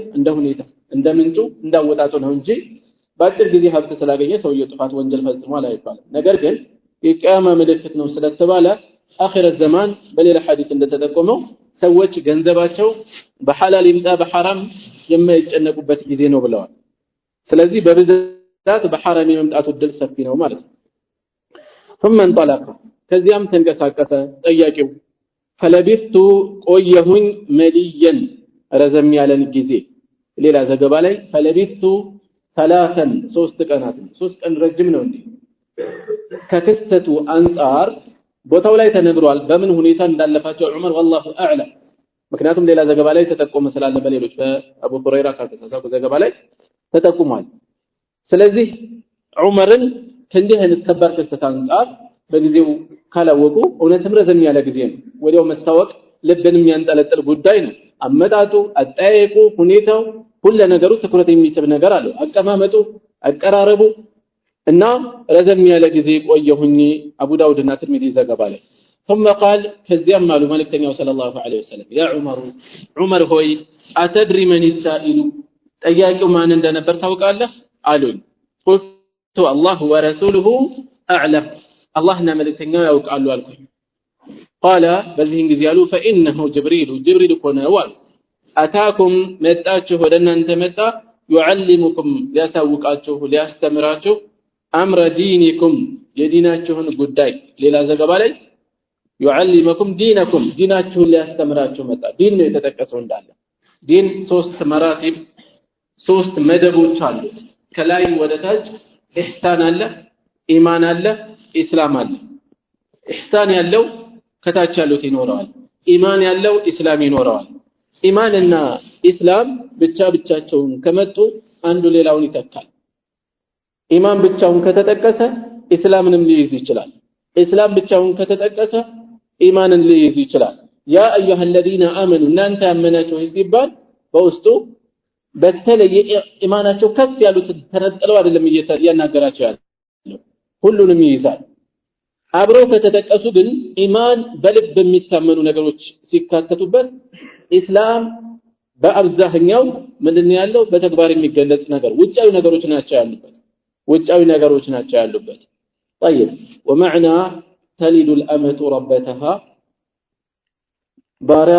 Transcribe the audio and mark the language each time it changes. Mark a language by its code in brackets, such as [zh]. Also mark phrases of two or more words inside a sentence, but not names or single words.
[am] እንደ ሁኔታ እንደ ምንጩ እንዳወጣጡ ነው እንጂ በአጭር ጊዜ ሀብት ስላገኘ ሰውየው ጥፋት ወንጀል ፈጽሟል አይባልም ነገር ግን የቂያማ ምልክት ነው ስለተባለ [ar] آخر الزمان [am] በሌላ ሐዲስ እንደተጠቆመው ሰዎች ገንዘባቸው በሐላል ይምጣ በሐራም የማይጨነቁበት ጊዜ ነው ብለዋል ስለዚህ በብዛት በሐራም የመምጣቱ እድል ሰፊ ነው ማለት ነው [ar] ثم انطلق [am] ከዚያም ተንቀሳቀሰ ጠያቂው فلبثت ቆየሁኝ መሊየን ረዘም ያለን ጊዜ ሌላ ዘገባ ላይ فلبثت 3 ቀናት 3 ቀን ረጅም ነው እንዴ ከክስተቱ አንፃር ቦታው ላይ ተነግሯል በምን ሁኔታ እንዳለፋቸው ዑመር [ar] والله اعلم [am] ምክንያቱም ሌላ ዘገባ ላይ ተጠቆመ ስላለ በሌሎች በአቡ ሁረይራ ካልተሳሳኩ ዘገባ ላይ ተጠቁሟል ስለዚህ ዑመርን ከእንዲህ አይነት ከባድ ክስተት አንፃር በጊዜው ካላወቁ እውነትም ረዘም ያለ ጊዜ ነው ወዲያው መታወቅ ልብንም ያንጠለጥል ጉዳይ ነው አመጣጡ አጣየቁ ሁኔታው ሁሉ ነገሩ ትኩረት የሚስብ ነገር አለው አቀማመጡ አቀራረቡ እና ረዘም ያለ ጊዜ ቆየሁኝ አቡ ዳውድና ትርሚዚ ዘገባ ላይ [ar] ثم قال [am] ከዚያም አሉ መልእክተኛው [ar] صلى الله عليه وسلم يا عمر ሆይ أتدري من السائل [am] ጠያቂው ማን እንደነበር ታውቃለህ አሉኝ [ar] قلت الله ورسوله أعلم አላህና [am] መልእክተኛው ያውቃሉ አልኩኝ قال በዚህን ጊዜ አሉ فانه ጅብሪል ኮነው አሉ አታኩም መጣችሁ ወደ እናንተ መጣ يعلمكم ሊያሳውቃችሁ ሊያስተምራችሁ [ar] أمر دينكم [am] የዲናችሁን ጉዳይ ሌላ ዘገባ ላይ [ar] يعلمكم دينكم [am] ዲናችሁን ሊያስተምራችሁ መጣ ዲን ነው የተጠቀሰው እንዳለ ዲን 3 መራቲብ 3 መደቦች አሉት ከላይ ወደ ታች ኢህሳን አለ ኢማን አለ ኢስላም አለ ኢህሳን ያለው ከታች ያሉት ይኖራል ኢማን ያለው ኢስላም ይኖራል ኢማንና ኢስላም ብቻቸውን ከመጡ አንዱ ሌላውን ይተካል ኢማን ብቻውን ከተጠቀሰ ኢስላምንም ሊይዝ ይችላል ኢስላም ብቻውን ከተጠቀሰ ኢማንን ሊይዝ ይችላል ያ [ar] أيها الذين آمنوا [am] እናንተ ያመናችሁ ሲባል በውስጡ በተለየ ኢማናቸው ከፍ ያሉት ተነጥለው አይደለም እያናገራቸው ያለው ሁሉንም ይይዛል አብረው ከተጠቀሱ ግን ኢማን በልብ የሚታመኑ ነገሮች ሲካተቱበት ኢስላም በአብዛኛው ምንድነው ያለው በተግባር የሚገለጽ ነገር ውጫዊ ነገሮች ናቸው ያሉበት [ar] طيب ومعنى تلد الأمة ربتها بارا